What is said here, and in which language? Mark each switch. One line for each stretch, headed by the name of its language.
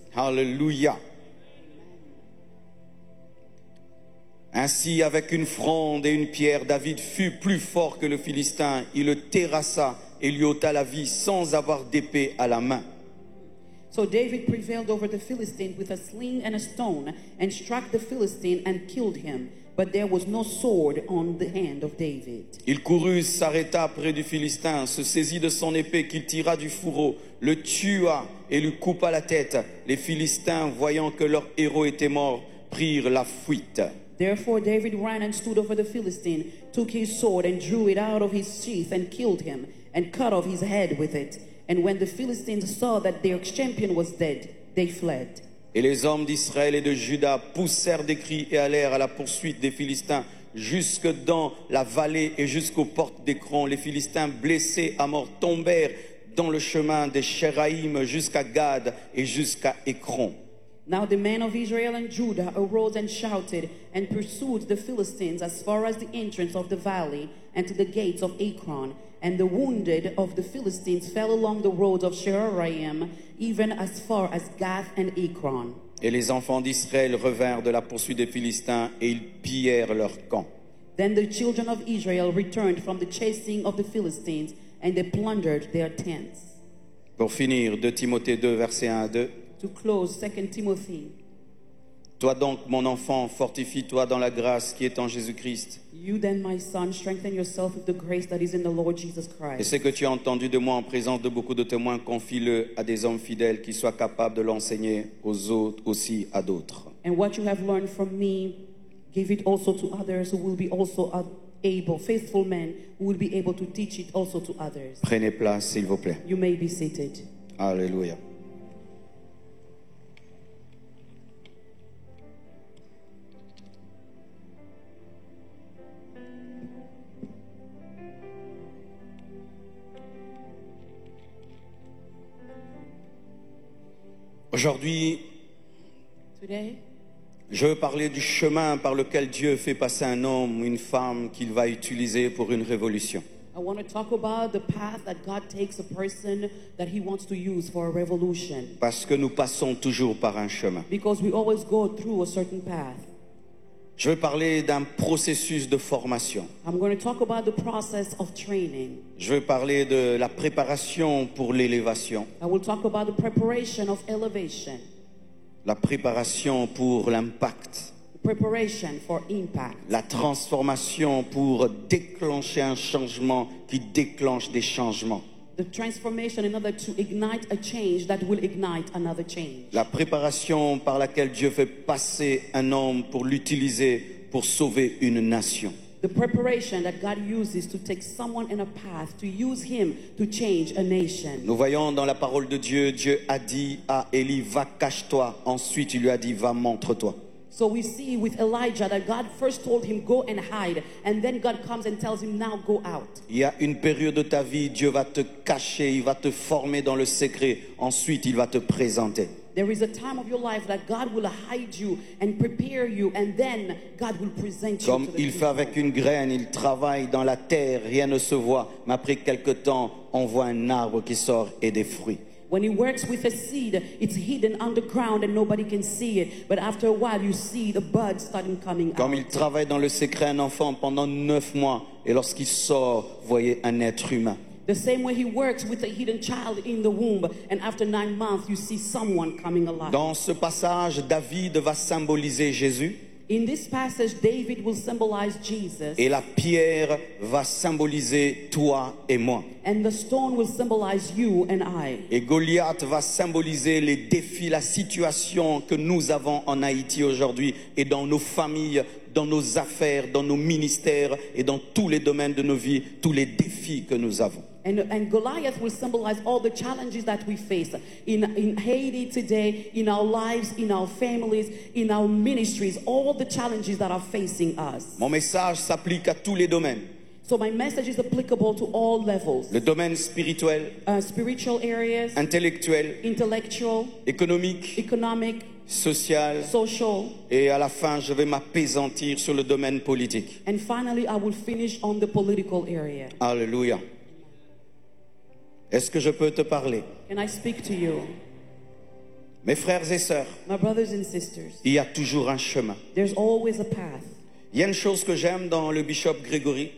French: Alléluia. Ainsi, avec une fronde et une pierre, David fut plus fort que le Philistin. Il le terrassa et lui ôta la vie sans avoir d'épée à la main.
English: So David prevailed over the Philistine with a sling and a stone, and struck the Philistine and killed him. But there was no sword on the hand of David.
French: Il courut, s'arrêta près du Philistin, se saisit de son épée qu'il tira du fourreau, le tua et lui coupa la tête. Les Philistins, voyant que leur héros était mort, prirent la fuite.
English: Therefore David ran and stood over the Philistine, took his sword and drew it out of his sheath and killed him, and cut off his head with it. And when the Philistines saw that their champion was dead, they fled.
French: Et les hommes d'Israël et de Juda poussèrent des cris et allèrent à la poursuite des Philistins jusque dans la vallée et jusqu'aux portes d'Écron. Les Philistins blessés à mort tombèrent dans le chemin des Sheraïm jusqu'à Gad et jusqu'à Écron.
English: Now the men of Israel and Judah arose and shouted and pursued the Philistines as far as the entrance of the valley and to the gates of Ekron. And the wounded of the Philistines fell along the roads of Sheraim, even as far as Gath and Ekron.
French: Et les enfants d'Israël revinrent de la poursuite des Philistins et ils pillèrent leur camp.
English: Then the children of Israel returned from the chasing of the Philistines, and they plundered their tents.
French: Pour finir, 2 Timothée 2, versets 1 à 2.
English: To close, 2 Timothy.
French: Toi donc, mon enfant, fortifie-toi dans la grâce qui est en Jésus-Christ.
English: You then, my son, strengthen yourself with the grace that is in the Lord Jesus
French: Et
English: Christ.
French: ce que tu as entendu de moi en présence de beaucoup de témoins, confie-le à des hommes fidèles qui soient capables de l'enseigner aux autres, aussi à d'autres.
English: And what you have learned from me, give it also to others who will be also able, faithful men who will be able to teach it also to others.
French: Prenez place, s'il vous plaît.
English: You may be seated.
French: Alléluia. Aujourd'hui,
English: Today,
French: je veux parler du chemin par lequel Dieu fait passer un homme ou une femme qu'il va utiliser pour une révolution.
English: I want to talk about the path that God takes a person that He wants to use for a revolution.
French: Parce que nous passons toujours par un chemin.
English: Because we always go through a certain path.
French: Je veux parler d'un processus de formation.
English: I'm going to talk about the process of training.
French: Je veux parler de la préparation pour l'élévation.
English: I will talk about the preparation of elevation,
French: La préparation pour l'impact.
English: preparation for impact,
French: La transformation pour déclencher un changement qui déclenche des changements.
English: the transformation in order to ignite a change that will ignite another change.
French: La préparation par laquelle Dieu fait passer un homme pour l'utiliser pour sauver une nation.
English: The preparation that God uses to take someone in a path, to use him to change a nation.
French: Nous voyons dans la parole de Dieu, Dieu a dit à Élie, va cache-toi. Ensuite, il lui a dit, va montre-toi.
English: So we see with Elijah that God first told him, go and hide. And then God comes and tells him, now go out.
French: Il y a une période de ta vie, Dieu va te cacher, il va te former dans le secret. Ensuite, il va te présenter.
English: There is a time of your life that God will hide you and prepare you, and then God will present you
French: Comme
English: to the
French: il fait
English: people.
French: avec une graine, il travaille dans la terre, rien ne se voit. Mais après quelque temps, on voit un arbre qui sort et des fruits.
English: When he works with a seed, it's hidden underground and nobody can see it. But after a while, you see the buds starting coming
French: Comme
English: out.
French: il travaille dans le secret un enfant pendant 9 mois, et lorsqu'il sort, voyez un être humain.
English: The same way he works with a hidden child in the womb, and after 9 months, you see someone coming alive.
French: Dans ce passage, David va symboliser Jésus,
English: In this passage, David will symbolize Jesus,
French: et la pierre va symboliser toi et moi.
English: and the stone will symbolize you and I.
French: Et Goliath va symboliser les défis, la situation que nous avons en Haïti aujourd'hui et dans nos familles, dans nos affaires, dans nos ministères et dans tous les domaines de nos vies, tous les défis que nous avons.
English: And Goliath will symbolize all the challenges that we face in Haiti today, in our lives, in our families, in our ministries, all the challenges that are facing us.
French: Mon message s'applique à tous les domaines.
English: So my message is applicable to all levels.
French: Le domaine spirituel,
English: Spiritual areas,
French: intellectuel,
English: intellectual,
French: économique,
English: economic,
French: social,
English: social,
French: et à la fin, je vais m'appesantir sur le domaine politique.
English: and finally I will finish on the political area.
French: Alléluia. Est-ce que je peux te parler?
English: Can I speak to you?
French: Mes frères et sœurs,
English: My brothers and sisters,
French: il y a toujours un chemin.
English: there's always a path.
French: Il y a une chose que j'aime dans le bishop Grégory.